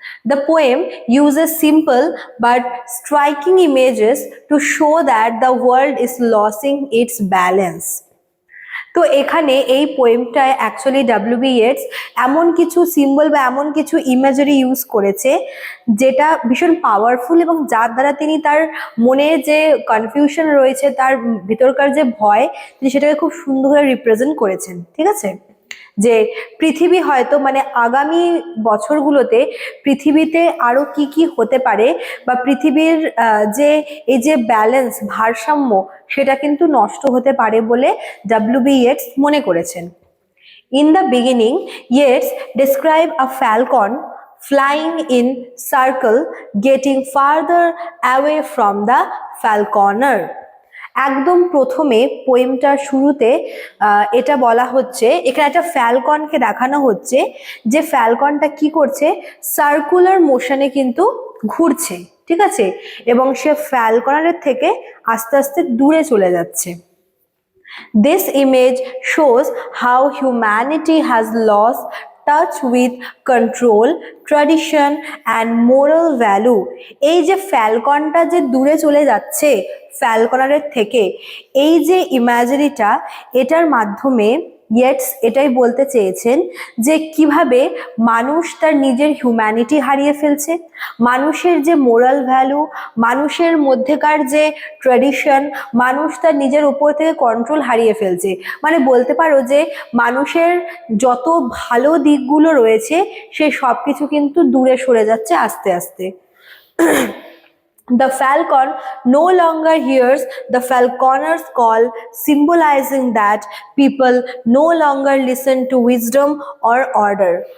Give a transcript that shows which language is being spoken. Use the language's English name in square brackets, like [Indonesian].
[English] The poem uses simple but striking images to show that the world is losing its balance. [Bangla] তো এখানে এই পোয়েমটায় actually ডব্লিউ.বি. Yeats এমন কিছু symbol বা এমন কিছু ইমেজারি ইউজ করেছে যেটা ভীষণ পাওয়ারফুল এবং যার দ্বারা তিনি তার মনে যে কনফিউশন রয়েছে, তার ভিতরকার যে ভয়, তিনি সেটাকে খুব সুন্দর করে রিপ্রেজেন্ট করেছেন। ঠিক আছে, যে পৃথিবী হয়তো আগামী বছরগুলোতে পৃথিবীতে আরো কি কি হতে পারে বা পৃথিবীর যে এই যে ব্যালেন্স, ভারসাম্য, সেটা কিন্তু নষ্ট হতে পারে বলে ডব্লিউ.বি. ইয়েটস মনে করেছেন। [English] In the beginning, Yeats describe a falcon flying in circle, getting farther away from the falconer. [Bangla] একদম প্রথমে পোয়েমটার শুরুতে এটা বলা হচ্ছে, এখানে একটা ফ্যালকনকে দেখানো হচ্ছে যে ফ্যালকনটা কি করছে, সার্কুলার মোশনে কিন্তু ঘুরছে। ঠিক আছে, এবং সে ফ্যালকনারের থেকে আস্তে আস্তে দূরে চলে যাচ্ছে। [English] This image shows how humanity has lost touch with control, tradition and moral value. [Bangla] এই যে ফ্যালকনটা যে দূরে চলে যাচ্ছে ফ্যালকনারের থেকে, এই যে ইমাজিনিটা, এটার মাধ্যমে ইয়েটস এটাই বলতে চেয়েছেন যে কিভাবে মানুষ তার নিজের হিউম্যানিটি হারিয়ে ফেলছে, মানুষের যে মোরাল ভ্যালু, মানুষের মধ্যেকার যে ট্র্যাডিশন, মানুষ তার নিজের উপর থেকে কন্ট্রোল হারিয়ে ফেলছে। বলতে পারো যে মানুষের যত ভালো দিকগুলো রয়েছে সে সব কিছু কিন্তু দূরে সরে যাচ্ছে আস্তে আস্তে। [English] The falcon no longer hears the falconer's call, symbolizing that people no longer listen to wisdom or order.